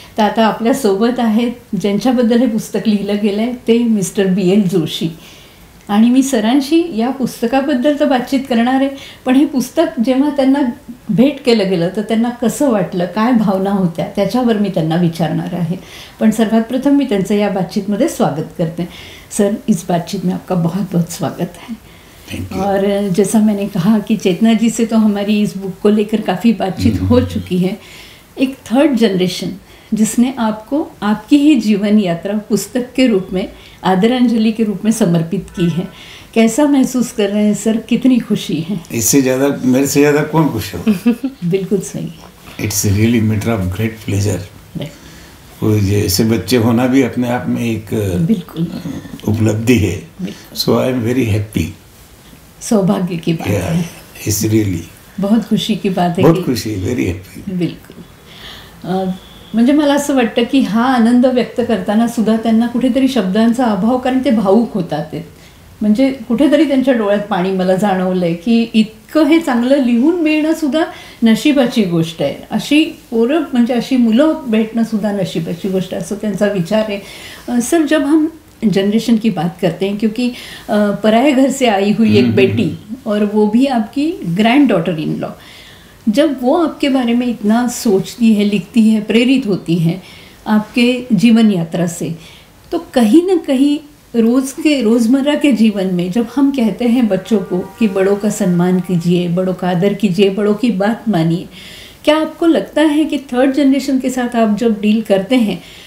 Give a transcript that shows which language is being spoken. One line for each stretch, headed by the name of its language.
Marathi: तर आता आपल्यासोबत आहेत ज्यांच्याबद्दल हे पुस्तक लिहिलं गेलं आहे ते मिस्टर BL जोशी. आणि मी सरांशी या पुस्तकाबद्दल तर बातचीत करणार आहे, पण हे पुस्तक जेव्हा त्यांना भेट केलं गेलं तर त्यांना कसं वाटलं, काय भावना होत्या, त्याच्यावर मी त्यांना विचारणार आहे. पण सर्वात प्रथम मी त्यांचं या बातचीत में स्वागत करते.
Hindi: सर, इस बातचीत में आपका बहुत बहुत स्वागत है. और जैसा मैंने कहा कि चेतना जी से तो हमारी इस बुक को लेकर काफ़ी बातचीत हो चुकी है. एक थर्ड जनरेशन जिसने आपको आपकी ही जीवन यात्रा पुस्तक के रूप में, आदरांजलि के रूप में समर्पित की है. कैसा महसूस कर रहे हैं सर, कितनी खुशी है? इससे ज़्यादा, मेरे से ज़्यादा कौन खुश हो? बिल्कुल सही.
English: It's really matter of great pleasure.
Hindi: जैसे बच्चे होना भी अपने आप में एक बिल्कुल उपलब्धि है.
English: So I am very happy.
Hindi: सौभाग्य की बात है.
English: it's really
Hindi: बहुत खुशी की बात है. बहुत खुशी,
English: Very happy.
Hindi: बिल्कुल.
Marathi: म्हणजे मला असं वाटतं की हा आनंद व्यक्त करताना सुद्धा त्यांना कुठेतरी शब्दांचा अभाव, कारण ते भावूक होतात ते. म्हणजे कुठेतरी त्यांच्या डोळ्यात पाणी मला जाणवलं आहे की इतकं हे चांगलं लिहून मिळणं सुद्धा नशिबाची गोष्ट आहे. अशी पोरं म्हणजे अशी मुलं भेटणं सुद्धा नशिबाची गोष्ट, असं त्यांचा विचार आहे.
Hindi: सर, जब हम जनरेशन की बात करते हैं, क्योंकि पराये घर से आई हुई एक बेटी और वो भी आपकी ग्रैंड डॉटर इन लॉ, जब वो आपके बारे में इतना सोचती है, लिखती है, प्रेरित होती है आपके जीवन यात्रा से, तो कहीं ना कहीं रोज़मर्रा के जीवन में जब हम कहते हैं बच्चों को कि बड़ों का सम्मान कीजिए, बड़ों का आदर कीजिए, बड़ों की बात मानिए, क्या आपको लगता है कि थर्ड जनरेशन के साथ आप जब डील करते हैं